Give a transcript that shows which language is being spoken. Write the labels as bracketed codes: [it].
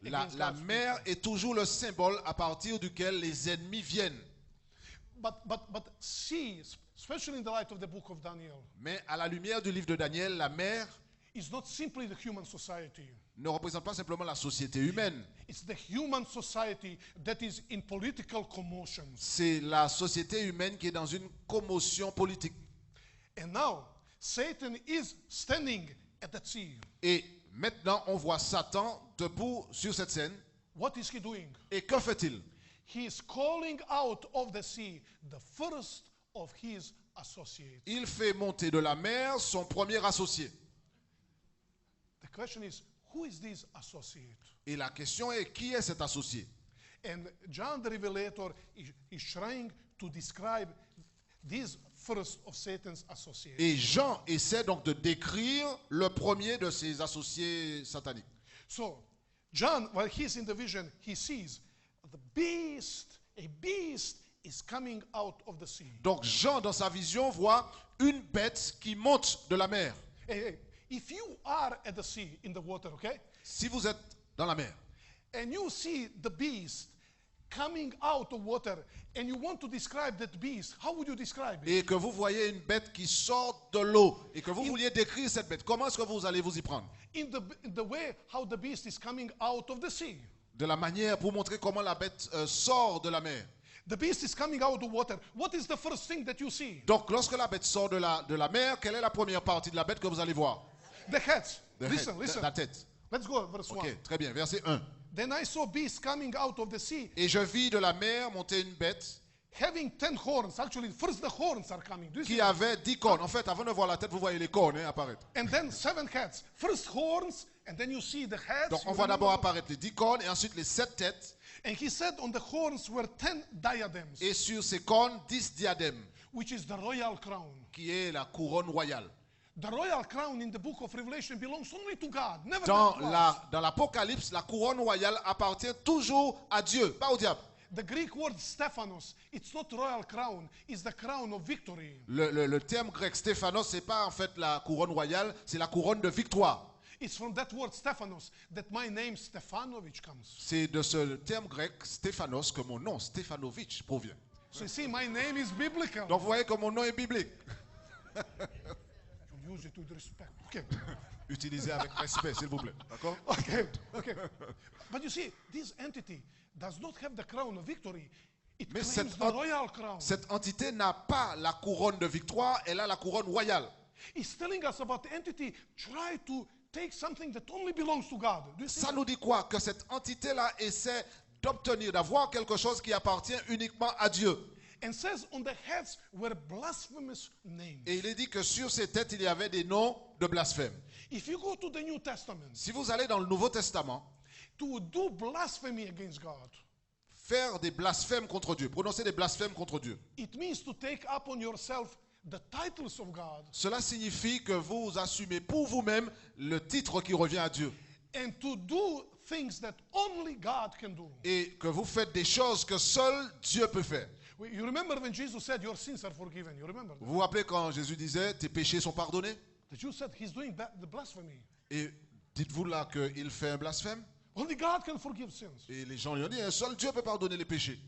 [fr] La [en] against God's [fr] mer [en] people. [fr] est toujours le symbole à partir duquel les ennemis viennent. [en] But sea, especially in the light of the book of Daniel, [fr] Mais à la lumière du livre de Daniel, la mer [en] is not simply the human society. [fr] ne représente pas simplement la société humaine. [en] It's the human society that is in political commotions. [fr] C'est la société humaine qui est dans une commotion politique. [en] And now, Satan is standing at that sea. [fr] Et maintenant, on voit Satan debout sur cette scène. [en] What is he doing? [fr] Et que fait-il? [en] He is calling out of the sea the first of his associates. [fr] Il fait monter de la mer son premier associé. [en] The question is, who is this associate? [fr] Et la question est, qui est cet associé? [en] And John the Revelator is trying to describe this first of Satan's associates. [fr] Et Jean essaie donc de décrire le premier de ses associés sataniques. [en] So, John, while he's in the vision, he sees the beast, a beast is coming out of the sea. [fr] Donc Jean, dans sa vision, voit une bête qui monte de la mer. [en] Hey, if you are at the sea, in the water, okay, [fr] Si vous êtes dans la mer [en] and you see the beast coming out of water, and you want to describe that beast, how would you describe it? [fr] et que vous voyez une bête qui sort de l'eau et que vous vouliez décrire cette bête, comment est-ce que vous allez vous y prendre? [en] In the way how the beast is coming out of the sea. [fr] De la manière pour montrer comment la bête sort de la mer. [en] The beast is coming out of water. What is the first thing that you see? [fr] Donc lorsque la bête sort de la mer, quelle est la première partie de la bête que vous allez voir? [en] The head. The head, Listen, listen. [fr] la tête. [en] Let's go, verse 1. [fr] Ok, très bien, verset 1. [en] Then I saw beast coming out of the sea, [fr] Et je vis de la mer monter une bête [en] having 10 horns. Actually, first the horns are coming. Do you see [fr] qui [en] that? [fr] avait 10 cornes. En fait, avant de voir la tête, vous voyez les cornes apparaître. [en] And then 7 heads. First horns, and then you see the heads. [fr] Donc on [en] You [fr] voit d'abord [en] remember? [fr] apparaître les 10 cornes et ensuite les 7 têtes. [en] And he said on the horns were 10 diadems, [fr] Et sur ces cornes, 10 diadèmes, [en] which is the royal crown. [fr] qui est la couronne royale. [en] The royal crown in the book of Revelation belongs only to God, never to us. [fr] Dans l'Apocalypse, la couronne royale appartient toujours à Dieu, pas au diable. [en] The Greek word Stephanos, it's not royal crown, it's the crown of victory. [fr] Le terme grec Stéphanos, c'est pas en fait la couronne royale, c'est la couronne de victoire. [en] It's from that word Stephanos that my name Stefanovic comes. [fr] C'est de ce terme grec Stéphanos que mon nom Stefanovic provient. [en] So you see, my name is biblical. [fr] Donc vous voyez que mon nom est biblique. [en] You use it with respect. Okay. [fr] Utilisez avec respect, s'il vous plaît. D'accord? [en] Okay. Okay. But you see, this entity does not have the crown of victory. It [fr] Mais [en] claims the royal crown. [fr] cette entité n'a pas la couronne de victoire, elle a la couronne royale. [en] It's telling us about the entity try to take something that only belongs to God. Do you see [fr] Ça [en] that? [fr] nous dit quoi? Que cette entité-là essaie d'obtenir, d'avoir quelque chose qui appartient uniquement à Dieu. [en] And says on the heads were blasphemous names. [fr] Et il est dit que sur ces têtes, il y avait des noms de blasphème. [en] If you go to the New Testament [fr] Si vous allez dans le Nouveau Testament, [en] to do blasphemy against God, [fr] faire des blasphèmes contre Dieu, prononcer des blasphèmes contre Dieu, [en] it means to take upon yourself the titles of God [fr] cela signifie que vous assumez pour vous-même le titre qui revient à Dieu [en] and to do things that only God can do. [fr] et que vous faites des choses que seul Dieu peut faire. [en] You remember when Jesus said your sins are forgiven? You remember that? [fr] Vous vous rappelez quand Jésus disait tes péchés sont pardonnés? [en] The Jews said he's doing the blasphemy. [fr] Et dites-vous là qu'il fait un blasphème? [en] Only God can forgive sins. [fr] Et les gens lui ont dit, seul Dieu peut pardonner les péchés.